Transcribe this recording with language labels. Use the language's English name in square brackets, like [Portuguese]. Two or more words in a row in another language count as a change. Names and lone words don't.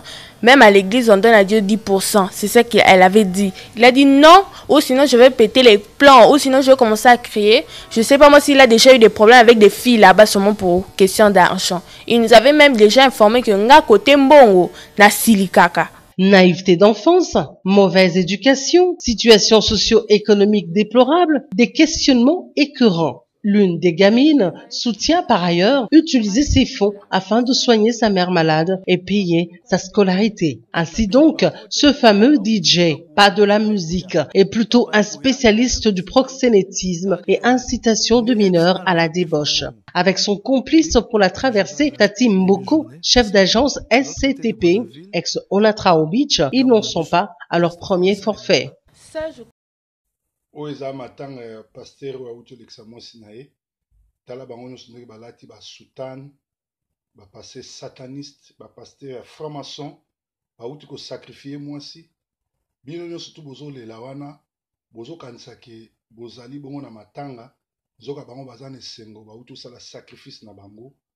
[French] Même à l'église, on donne à Dieu 10%. C'est ce qu'elle avait dit. Il a dit non, ou sinon je vais péter les plans, ou sinon je vais commencer à crier. Je ne sais pas moi s'il a déjà eu des problèmes avec des filles là-bas, seulement pour question d'argent. Il nous avait même déjà informé que [Lingala] nga kote mbongo na silikaka. [French] Naïveté d'enfance, mauvaise éducation, situation socio-économique déplorable, des questionnements écœurants. L'une des gamines soutient par ailleurs utiliser ses fonds afin de soigner sa mère malade et payer sa scolarité. Ainsi donc, ce fameux DJ, pas de la musique, est plutôt un spécialiste du proxénétisme et incitation de mineurs à la débauche. Avec son complice pour la traversée, Tati Mboko, chef d'agence SCTP, ex-Onatrao Beach, ils n'en sont pas à leur premier forfait. [Lingala] Oyo eza matanga ya pasteur oyo awuti olekisa mwasi na ye tala bango nyonso ndenge balati basutane bapaster sataniste bapaster ya franc-maçon bauti kosakrifie mwasi bino nyonso tu bozolela wana bozokanisa ke bozali bongo na matanga nzoka bango baza na esengo bauti osala sacrifice na bango